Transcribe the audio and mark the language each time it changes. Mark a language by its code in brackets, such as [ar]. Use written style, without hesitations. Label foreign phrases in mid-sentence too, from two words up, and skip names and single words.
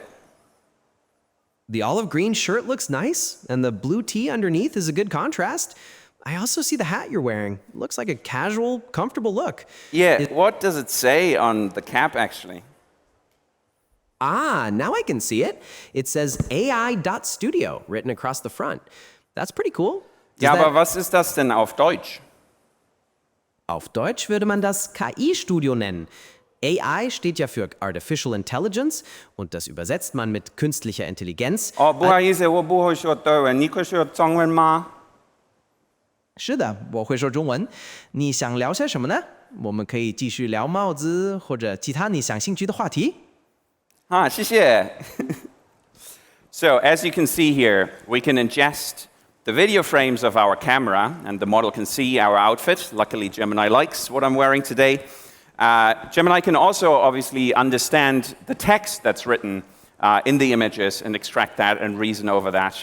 [en] The olive green shirt looks nice, and the blue tee underneath is a good contrast. I also see the hat you're wearing. Looks like a casual, comfortable look. Yeah, what does it say on the cap, actually? Ah, now I can see it. It says AI.studio written across the front. That's pretty cool. [de] Ja, aber was ist das denn auf Deutsch? Auf Deutsch würde man das KI-Studio nennen. AI steht ja für [en] Artificial Intelligence [de] und das übersetzt man mit künstlicher Intelligenz. [zh] 不好意思，我不会说德文，你可以说中文吗？是的，我会说中文。你想聊些什么呢？我们可以继续聊帽子或者其他你感兴趣的话题。啊，谢谢。 [en] So as you can see here, we can ingest the video frames of our camera, and the model can see our outfit. Luckily, Gemini likes what I'm wearing today. Gemini can also obviously understand the text that's written in the images and extract that and reason over that.